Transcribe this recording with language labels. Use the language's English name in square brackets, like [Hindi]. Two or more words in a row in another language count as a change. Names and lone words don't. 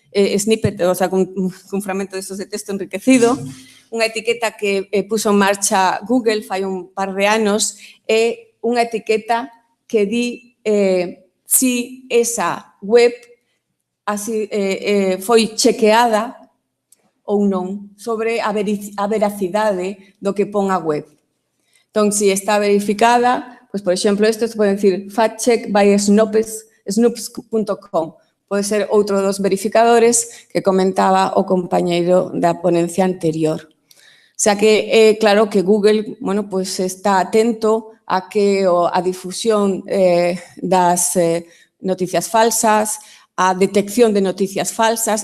[Galician] snippet, o sea, cun fragmento destos de texto enriquecido, unha etiqueta que puso en marcha Google fai un par de anos, é unha etiqueta que di si esa web así, foi chequeada ou non sobre a veracidade do que pon a web. Entón, se está verificada, pois, por exemplo, isto se pode dicir [English] fact check by snopes.com. [Galician] Pode ser outro dos verificadores que comentaba o compañeiro da ponencia anterior. O sea que é claro que Google, bueno, pois está atento a que a difusión das noticias falsas, a detección de noticias falsas.